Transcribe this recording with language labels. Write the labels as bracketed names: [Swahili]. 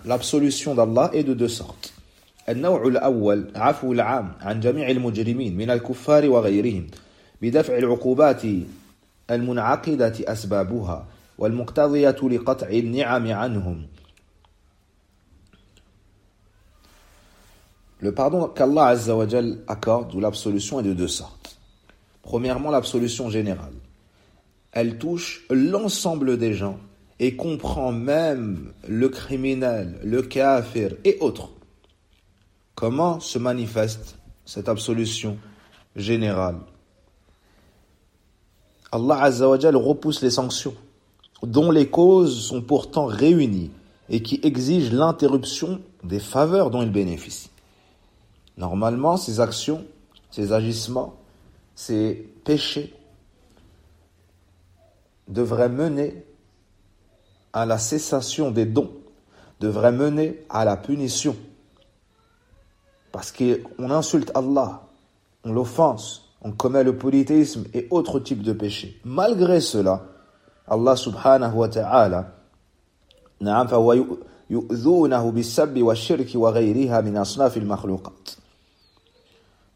[French] L'absolution d'Allah est de deux sortes. [Arabic] النوع الأول عفو العام عن جميع المجرمين من الكفار وغيرهم بدفع العقوبات المنعقدة أسبابها والمقتضية لقطع النعم عنهم. [French] Le pardon qu'Allah Azza wa Jal accorde ou l'absolution est de deux sortes. Premièrement, l'absolution générale. Elle touche l'ensemble des gens et comprend même le criminel, le kafir et autres. Comment se manifeste cette absolution générale? Allah Azza wa Jal repousse les sanctions dont les causes sont pourtant réunies et qui exigent l'interruption des faveurs dont ils bénéficient. Normalement, ces actions, ces agissements, ces péchés devraient mener à la cessation des dons, devraient mener à la punition. Parce qu'on insulte Allah, on l'offense, on commet le polythéisme et autres types de péchés. Malgré cela, Allah subhanahu wa ta'ala, [Arabic] نعم فهو يؤذونه بالسب والشرك وغيرها من أصناف المخلوقات.